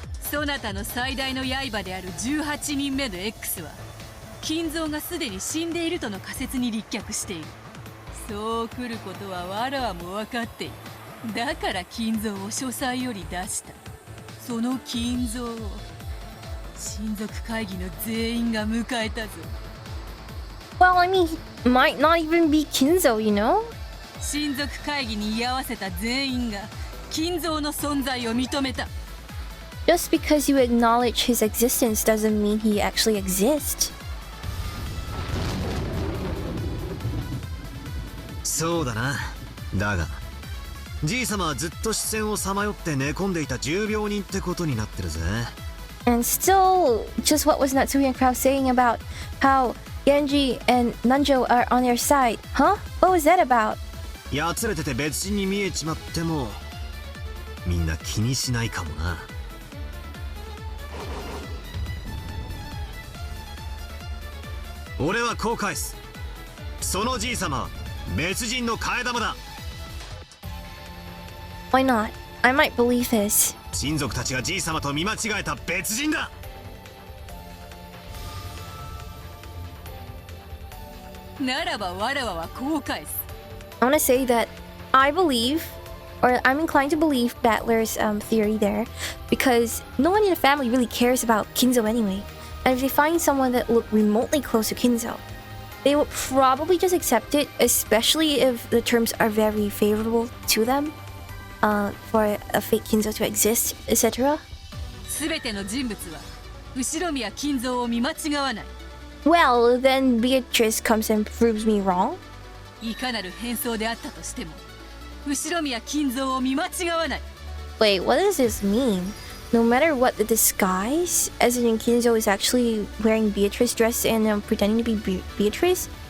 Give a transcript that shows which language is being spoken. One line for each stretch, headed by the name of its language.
Japanese: そなたの最大の刃である18人目の X は金蔵がすでに死んでいるとの仮説に立脚している。そう来ることはわらわも分かっている。だから金蔵を書斎より出した。その金蔵を親族会議の全員が迎えたぞ。
English: Well, I mean, he might not even be Kinzo, you know?
Japanese: 親族会議に居合わせた全員が金蔵の存在を認めた。
English: Just because you acknowledge his existence doesn't mean he actually exists.
Japanese: そうだな。だがじい様はずっと視線をさまよって寝込んでいた重病人ってことになってるぜ。
English: And still, just what was Natsui and Krauss saying about how Genji and Nanjo are on their side? Huh? What was that about?
Japanese: やつれてて別人に見えちまってもみんな気にしないかもな。俺はこう返す。そのじい様は別人の替え玉だ。
English: Why not? I might believe this.
Japanese: 親族たちがじい様と見間違えた別人だ。ならばわらわはこう返す。
English: I want to say that I believe, or I'm inclined to believe Battler's theory there, because no one in the family really cares about Kinzo anyway. And if they find someone that looked remotely close to Kinzo, they will probably just accept it, especially if the terms are very favorable to them, for a fake Kinzo to exist, etc.
Japanese: すべての人物は後宮金蔵を見間違わない。
English: Well, then Beatrice comes and proves me wrong.
Japanese: いかなる変装であったとしても後宮金蔵を見間違わない。
English: Wait, what does this mean? No matter what the disguise, as in Kinzo is actually wearing Beatrice dress and pretending to be Beatrice?